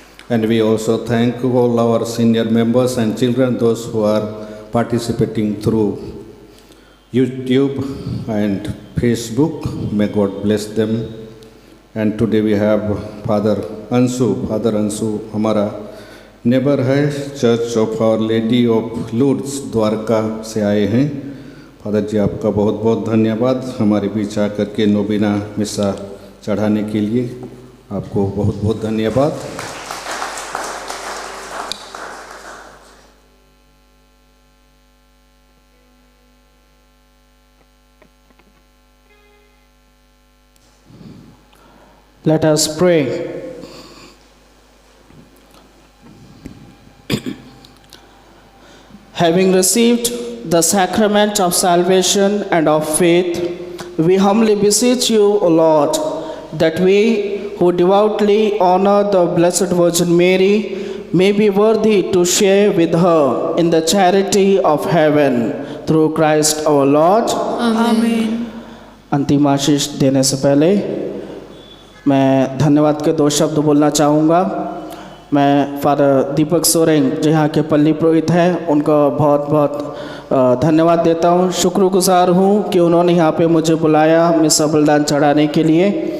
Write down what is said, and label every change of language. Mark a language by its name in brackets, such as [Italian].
[English] And we also thank all our senior members and children, those who are participating through YouTube and Facebook. May God bless them. And today we have Father Ansu. [Hindi] Father Ansu हमारा neighbour है, church of our lady of लूर्ड्स Dwarka से आए हैं। Father जी आपका बहुत बहुत धन्यवाद हमारे बीच आकर के नोबिना मिसा चढ़ाने के लिए। आपको बहुत बहुत धन्यवाद। [English] Let us pray. Having received the sacrament of salvation and of faith, we humbly beseech you, O Lord, that we who devoutly honor the Blessed Virgin Mary may be worthy to share with her in the charity of heaven through Christ our Lord. Amen. [Hindi] अंतिम आशीष देने से पहले मैं धन्यवाद के 2 शब्द बोलना चाहूँगा। मैं फादर दीपक सोरेंग जो यहाँ के पल्ली पुरोहित हैं उनको बहुत बहुत धन्यवाद देता हूँ। शुक्रगुजार हूँ कि उन्होंने यहाँ पे मुझे बुलाया मिसा बलिदान चढ़ाने के लिए।